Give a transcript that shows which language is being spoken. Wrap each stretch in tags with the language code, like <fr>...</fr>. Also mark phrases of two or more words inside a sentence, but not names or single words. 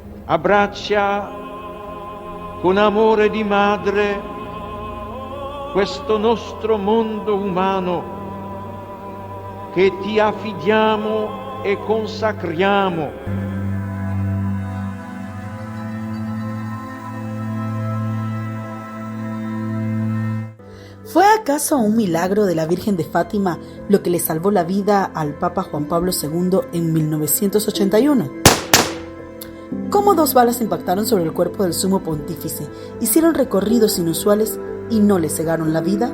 <it>abbraccia con amore di madre questo nostro mondo umano che ti affidiamo e consacriamo.</it> <es>¿Fue acaso un milagro de la Virgen de Fátima lo que le salvó la vida al Papa Juan Pablo II en 1981? ¿Cómo 2 balas impactaron sobre el cuerpo del sumo pontífice, hicieron recorridos inusuales y no le cegaron la vida?</es>